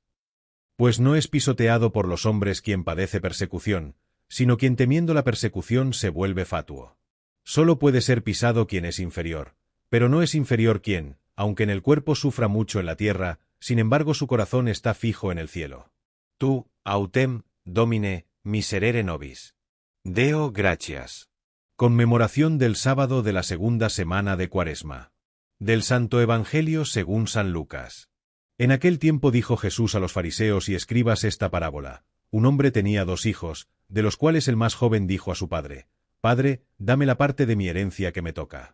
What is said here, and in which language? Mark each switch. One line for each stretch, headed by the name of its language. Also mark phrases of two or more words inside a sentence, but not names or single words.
Spanish: Pues no es pisoteado por los hombres quien padece persecución, sino quien temiendo la persecución se vuelve fatuo. Solo puede ser pisado quien es inferior, pero no es inferior quien, aunque en el cuerpo sufra mucho en la tierra, sin embargo su corazón está fijo en el cielo.
Latin: Tu, autem, Domine, miserere nobis. Deo gratias.
Spanish: Conmemoración del sábado de la segunda semana de Cuaresma. Del Santo Evangelio según San Lucas. En aquel tiempo dijo Jesús a los fariseos y escribas esta parábola. Un hombre tenía 2 hijos, de los cuales el más joven dijo a su padre: Padre, dame la parte de mi herencia que me toca.